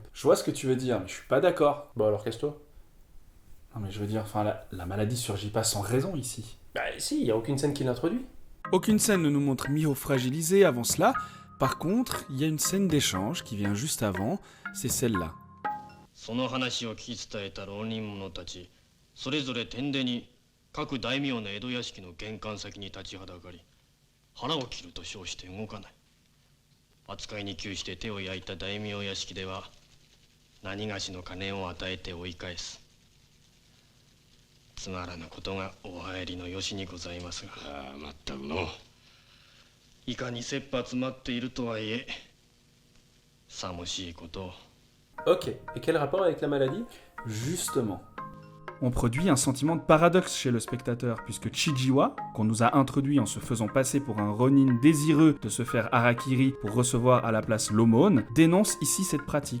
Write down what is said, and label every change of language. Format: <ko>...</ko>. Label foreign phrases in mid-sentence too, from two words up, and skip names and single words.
<fr>Je vois ce que tu veux dire, mais je suis pas d'accord. Bon alors casse-toi. Non mais je veux dire, la maladie surgit pas sans raison ici. Bah si, y a aucune scène qui l'introduit. Aucune scène ne nous montre Miho fragilisé avant cela. Par contre, il y a une scène d'échange qui vient juste avant, c'est celle-là.</fr> <ja>その話を聞き伝えた浪人者たち、それぞれ天でに各大名の江戸屋敷の玄関先に立ちはだかり、腹を切ると称して動かない。扱いに窮して手を焼いた大名屋敷では、何がしの金を与えて追い返す。つまらぬことがお入りのよしにございますが。ああ、まったくの。いかに切羽詰まっているとはいえ、寂しいことを。</ja> <fr>Ok, et quel rapport avec la maladie? Justement. On produit un sentiment de paradoxe chez le spectateur, puisque Chijiwa, qu'on nous a introduit en se faisant passer pour un ronin désireux de se faire harakiri pour recevoir à la place l'aumône, dénonce ici cette pratique.</fr>